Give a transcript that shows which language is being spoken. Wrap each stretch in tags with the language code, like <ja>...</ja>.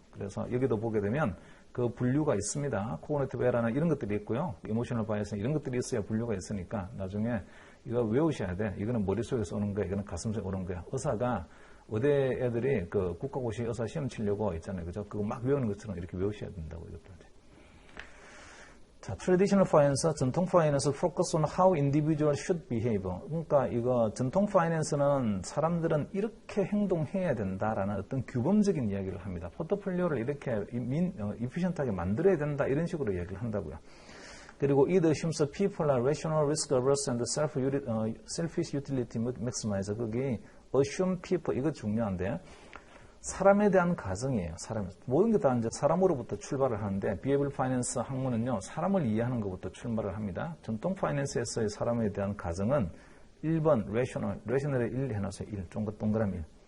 <ko>그래서 여기도 보게 되면 그 분류가 있습니다. 코그니티브 에러는 이런 것들이 있고요. 이모셔널 바이어스는 이런 것들이 있어야 분류가 있으니까 나중에 이거 외우셔야 돼. 이거는 머릿속에서 오는 거야. 이거는 가슴에서 오는 거야. 의사가 의대 애들이 그 국가고시 의사 시험 치려고 있잖아요. 그죠? 그거 막 외우는 것처럼 이렇게 외우셔야 된다고 이것도. 자,</ko> <en>traditional finance,</en> <ko>전통 파이낸스</ko> <en>focus on how individuals should behave.</en> <ko>그러니까 이거 전통 파이낸스는 사람들은 이렇게 행동해야 된다라는 어떤 규범적인 이야기를 합니다. 포트폴리오를 이렇게 efficient하게 만들어야 된다 이런 식으로 이야기를 한다고요. 그리고</ko> <en>it assumes people are rational, risk averse, and selfish utility maximizer.</en> <ko>거기</ko> <en>assume people</en> <ko>이거 중요한데. 사람에 대한 가정이에요. 모든 게 다 이제 사람으로부터 출발을 하는데 비헤이비어럴 파이낸스 학문은요. 사람을 이해하는 것부터 출발을 합니다. 전통 파이낸스에서의 사람에 대한 가정은 1번 레셔널에 1 해놔서 1, 동그라미 1.</ko>